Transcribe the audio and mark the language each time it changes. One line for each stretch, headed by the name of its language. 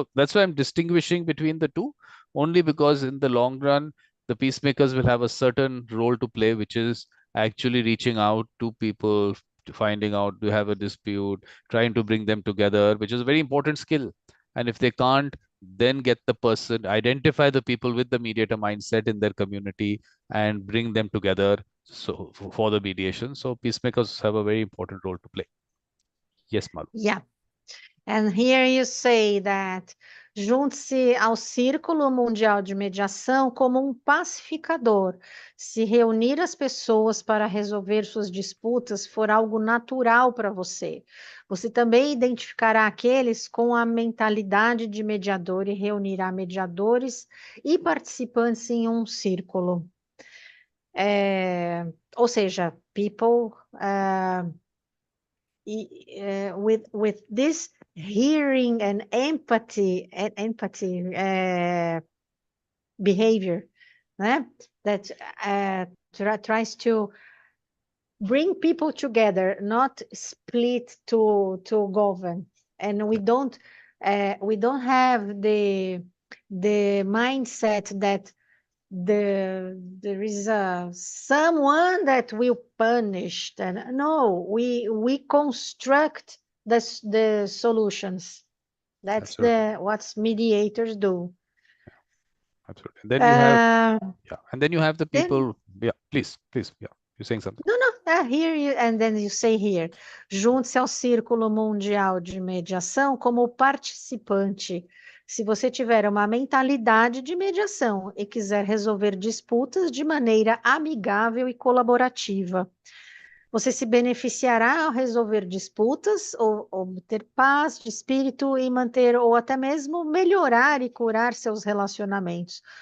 English: So that's why I'm distinguishing between the two, only because in the long run, the peacemakers will have a certain role to play, which is actually reaching out to people, to finding out, do you have a dispute, trying to bring them together, which is a very important skill. And if they can't, then get the person, identify the people with the mediator mindset in their community and bring them together so for the mediation. So peacemakers have a very important role to play. Yes, Malu. Yeah. And here you say that
Portuguese: junte-se ao Círculo Mundial de Mediação como um pacificador. Se reunir as pessoas para resolver suas disputas for algo natural para você. Você também identificará aqueles com a mentalidade de mediador e reunirá mediadores e participantes em um círculo. Ou seja,
English: people with this hearing and empathy behavior, né? That tries to bring people together, not split to govern. And we don't have the mindset that there is someone that will punish. And no, we construct the solutions. That's what mediators do. Absolutely. And then you have and then you have the people. Please, yeah, you're saying something. No, here you, and then you say here,
Portuguese: junte-se ao Círculo Mundial de Mediação como participante. Se você tiver uma mentalidade de mediação e quiser resolver disputas de maneira amigável e colaborativa, você se beneficiará ao resolver disputas, ou obter paz de espírito e manter, ou até mesmo melhorar e curar seus relacionamentos.